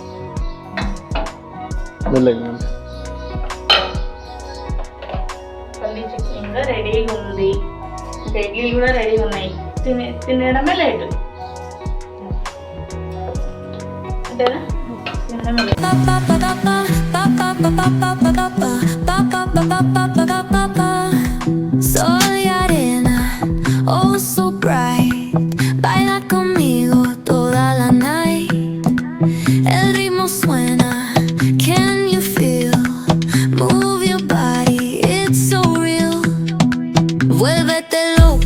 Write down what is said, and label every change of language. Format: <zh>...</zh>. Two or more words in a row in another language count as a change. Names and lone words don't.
<te>పల్లి చట్నీ కూడా రెడీగా ఉంది. ఇంకా ఇడ్లీలు కూడా రెడీగా ఉన్నాయి. తినడమే లేటు అంతేనా? తినడమే లేటు.</te> <es>Soy arena,</es> <en>oh so bright.</en> <es>Baila conmigo toda la night. El ritmo suena,</es> <en>can you feel? Move your body, it's so real.</en> <es>Vuélvete</es>